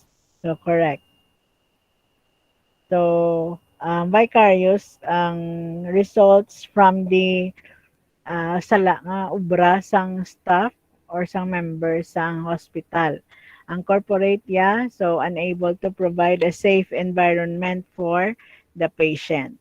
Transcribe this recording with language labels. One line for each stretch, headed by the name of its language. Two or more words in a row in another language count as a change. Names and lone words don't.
Hiligaynon: So, correct. So, vicarious ang results from the sala nga ubra sang staff or sang member sang hospital.
English: Ang corporate so unable to provide a safe environment for the patient.